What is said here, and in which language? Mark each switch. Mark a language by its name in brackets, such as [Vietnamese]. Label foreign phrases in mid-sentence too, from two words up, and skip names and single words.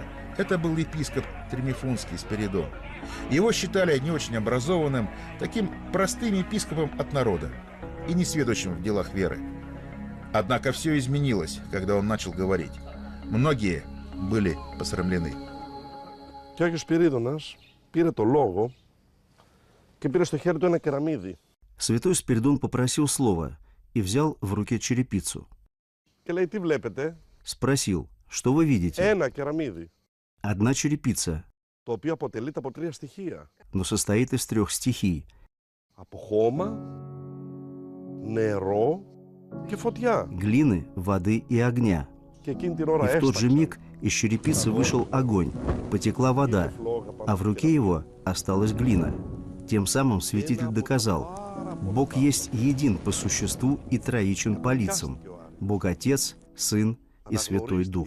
[Russian] Это был епископ Тримифунский Спиридон. Его считали не очень образованным, таким простым епископом от народа и несведущим в делах веры. Однако все изменилось, когда он начал говорить. Многие были посрамлены. [Greek] Και ο Σπυρίδωνας πήρε το λόγο και πήρε στο χέρι του ένα κεραμίδι. [Russian] Святой Спиридон попросил слова и взял в руке черепицу. [Greek] Και λέει, τι βλέπετε? [Russian] Спросил, что вы видите? [Greek] Ένα κεραμίδι. [Russian] Одна черепица, [Greek] Το οποίο αποτελείται από τρία στοιχεία. [Russian] но состоит из 3 стихий. [Greek] Από χώμα, νερό και φωτιά. [Russian] Глины, воды и огня. [Greek] Και εκείνη την [Russian] И [Greek] ώρα [Russian] в тот же [Greek] έσταξε. [Russian] миг из черепицы вышел огонь, потекла вода, а в руке его осталась глина. Тем самым святитель доказал, Бог есть един по существу и троичен по лицам. Бог Отец, Сын и Святой Дух.